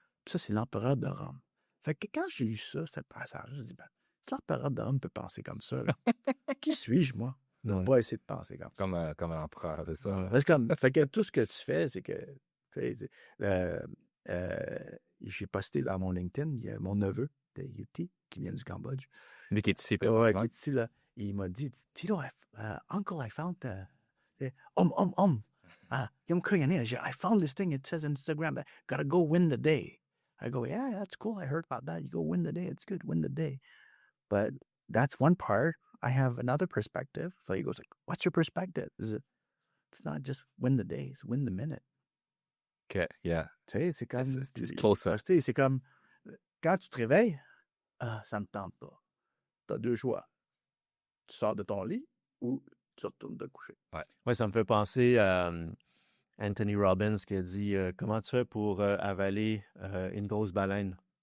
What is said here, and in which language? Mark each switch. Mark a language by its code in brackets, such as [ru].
[fr] Puis ça, c'est l'empereur de Rome. Fait que quand j'ai lu ça, ce passage, je dis, ben, si l'empereur de Rome peut penser comme ça, là, qui suis-je, moi, de ne Ouais. pas essayer de penser comme ça? Comme un empereur, c'est ça. Parce que, fait que tout ce que tu fais, c'est que, tu sais, j'ai posté dans mon LinkedIn, il y a mon neveu de UT qui vient du Cambodge. Lui qui est ici, Ouais, présentement. qui est ici, là. Il m'a dit, [en] Tito, uncle, I found, young Korean, I found this thing, it says on Instagram, gotta go win the day. I go, yeah, that's cool, I heard about that. You go win the day, it's good, win the day. But that's one part. I have another perspective. So he goes like, what's your perspective? It's not just win the day, it's win the minute. OK, yeah. [fr] Tu sais, c'est comme... [en] It's closer. [fr] Tu sais, c'est comme, quand tu te réveilles, ça me tente pas. Tu as deux choix. Tu sors de ton lit ou tu retournes te coucher. Ouais, ça me fait penser à Anthony Robbins qui a dit comment tu fais pour avaler une grosse baleine?